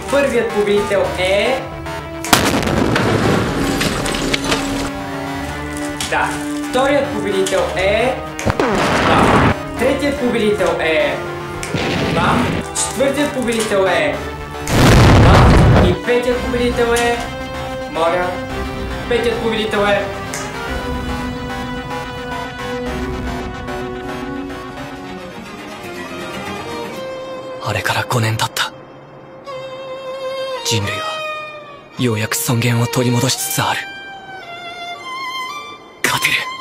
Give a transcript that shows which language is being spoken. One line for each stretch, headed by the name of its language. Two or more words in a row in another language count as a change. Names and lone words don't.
Bulgarian: Първият победител е... Да. Вторият победител е... Да. Третият победител е... Да. Четвъртият победител е... Да. И петият победител е... Моля. Петият победител е...
Japanese: あれから5年経った。人類はようやく尊厳を取り戻しつつある。勝てる。